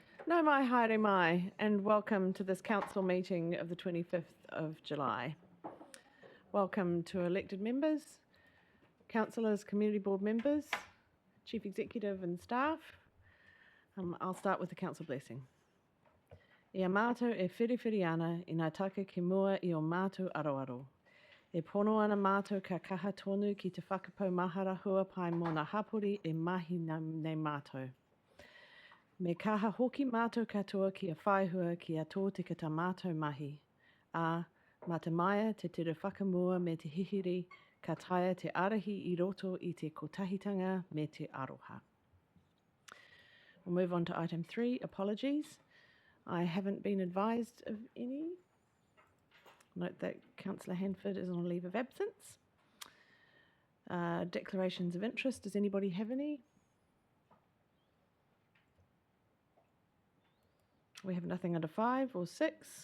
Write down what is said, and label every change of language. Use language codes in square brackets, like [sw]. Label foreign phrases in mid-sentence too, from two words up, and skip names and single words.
[mi] Nau mai, haere mai, [en] and welcome to this council meeting of the 25th of July. Welcome to elected members, councillors, community board members, chief executive and staff. I'll start with the council blessing. [mi] Ia mātou e whiriwhiri ana i ngā taka ki mua i o mātou aroaro. E pono ana mātou ka kaha tonu ki te whakapau mahara hua pai mō ngā hapori e mahi nei mātou. Me kaha hoki mātou katoa ki a whaihua ki a tō tika tā mātou mahi. A, mā te maia te tere whakamua me te hihiri, ka taia te arahi i roto i te kotahitanga me te aroha. [en] We'll move on to item 3, apologies. I haven't been advised of any. Note that Councillor Hanford is on a leave of absence. Declarations of interest, does anybody have any? We have nothing under 5 or 6.